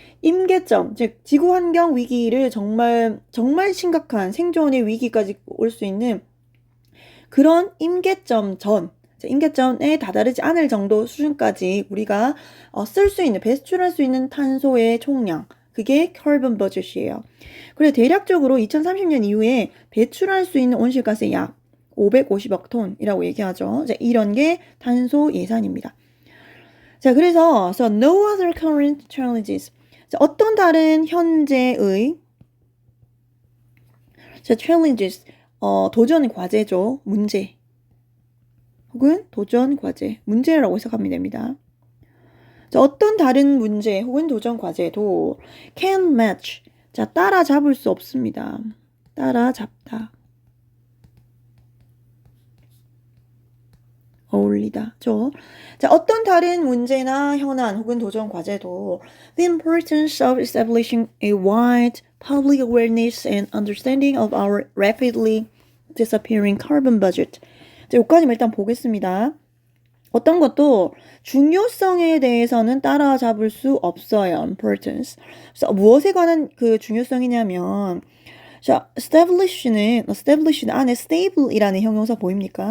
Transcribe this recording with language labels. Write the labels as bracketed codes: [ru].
[ko] 임계점, 즉 지구 환경 위기를 정말 심각한 생존의 위기까지 올 수 있는 그런 임계점에 다다르지 않을 정도 수준까지 우리가 쓸 수 있는 배출할 수 있는 탄소의 총량 그게 carbon budget이에요. 그래서 대략적으로 2030년 이후에 배출할 수 있는 온실가스의 약 550억 톤이라고 얘기하죠. 자, 이런 게 탄소 예산입니다. 자, 그래서 [en] no other current challenges. [ko] 자, 어떤 다른 현재의 자, challenges 도전 과제죠. 문제. 혹은 도전 과제. 문제라고 해석하면 됩니다. 자, 어떤 다른 문제 혹은 도전 과제도 [en] can match. [ko] 자, 따라잡을 수 없습니다. 따라잡다. 어울리다죠. 자, 어떤 다른 문제나 현안 혹은 도전 과제도 [en] the importance of establishing a wide public awareness and understanding of our rapidly disappearing carbon budget. [ko] 자, 여기까지만 일단 보겠습니다. 어떤 것도 중요성에 대해서는 따라잡을 수 없어요. [en] importance. [ko] 그래서 무엇에 관한 그 중요성이냐면, 자, establish는 안에 stable이라는 형용사 보입니까?